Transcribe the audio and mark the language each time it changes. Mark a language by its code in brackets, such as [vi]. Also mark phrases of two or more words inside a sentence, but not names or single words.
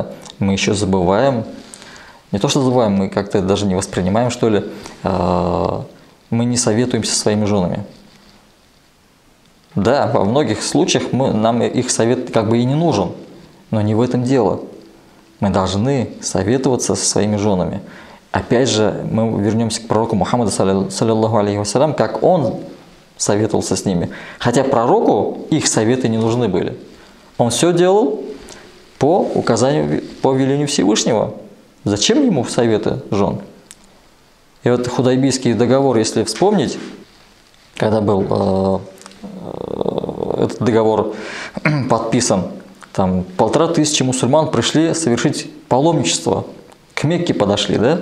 [ru] Мы еще забываем, не то что забываем, мы как-то даже не воспринимаем, что ли, мы не советуемся со своими женами. Да, во многих случаях нам их совет как бы и не нужен, но не в этом дело. Мы должны советоваться со своими женами. Опять же, мы вернемся к пророку Мухаммаду, [ar] صلى الله عليه وسلم, [ru] как он советовался с ними. Хотя пророку их советы не нужны были. Он все делал по указанию, по велению Всевышнего. Зачем ему советы жен? И вот Худайбийский договор, если вспомнить, когда был этот договор подписан, там 1500 мусульман пришли совершить паломничество, к Мекке подошли, да?